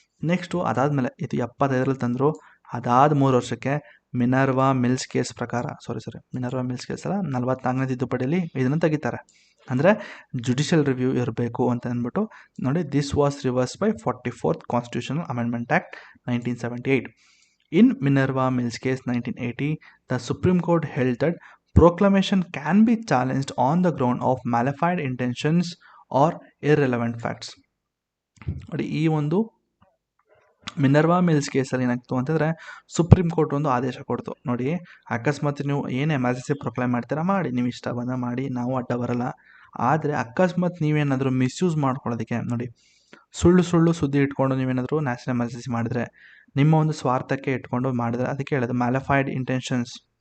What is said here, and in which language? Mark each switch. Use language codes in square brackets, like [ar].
[kn] Next ಅದಾದಮೇಲೆ ಇದು 75ರಲ್ಲಿ ತಂದರು. ಅದಾದ 3 ವರ್ಷಕ್ಕೆ ಮಿನರ್ವಾ ಮಿಲ್ಸ್ ಕೇಸ್ ಪ್ರಕಾರ ಮಿನರ್ವಾ ಮಿಲ್ಸ್ ಕೇಸ್ ಅಲ್ಲ, 44ನೇ ತಿದ್ದುಪಡಿಯಲ್ಲಿ ಇದನ್ನು ತೆಗಿತಾರೆ. ಅಂದರೆ ಜುಡಿಷಿಯಲ್ ರಿವ್ಯೂ ಇರಬೇಕು ಅಂತ ಅಂದ್ಬಿಟ್ಟು ನೋಡಿ, [en] This was reverse by 44th constitutional amendment act 1978. In Minerva Mills case 1980, the Supreme Court held that proclamation can be challenged on the ground of malified intentions or irrelevant facts. [kn] ನೋಡಿ, ಈ ಒಂದು Minerva mills ಕೇಸಲ್ಲಿ ಏನಾಗ್ತು ಅಂತಂದರೆ supreme court ಒಂದು ಆದೇಶ ಕೊಡ್ತು. ನೋಡಿ, ಅಕಸ್ಮಾತ್ ನೀವು ಏನು ಎಮರ್ಜೆನ್ಸಿ ಪ್ರೊಕ್ಲೈಮ್ ಮಾಡ್ತೀರಾ ಮಾಡಿ, ನೀವು ಇಷ್ಟ ಬಂದ ಮಾಡಿ, ನಾವು ಅಡ್ಡ ಬರಲ್ಲ. ಆದರೆ ಅಕಸ್ಮಾತ್ ನೀವೇನಾದರೂ ಮಿಸ್ಯೂಸ್ ಮಾಡ್ಕೊಳ್ಳೋದಕ್ಕೆ, ನೋಡಿ, ಸುಳ್ಳು ಸುದ್ದಿ ಇಟ್ಕೊಂಡು ನೀವೇನಾದರೂ ನ್ಯಾಷನಲ್ ಎಮರ್ಜೆನ್ಸಿ ಮಾಡಿದ್ರೆ, ನಿಮ್ಮ ಒಂದು ಸ್ವಾರ್ಥಕ್ಕೆ ಇಟ್ಕೊಂಡು ಮಾಡಿದ್ರೆ, ಅದಕ್ಕೆ ಹೇಳೋದು ಮ್ಯಾಲಿಫೈಡ್ ಇಂಟೆನ್ಷನ್ಸ್.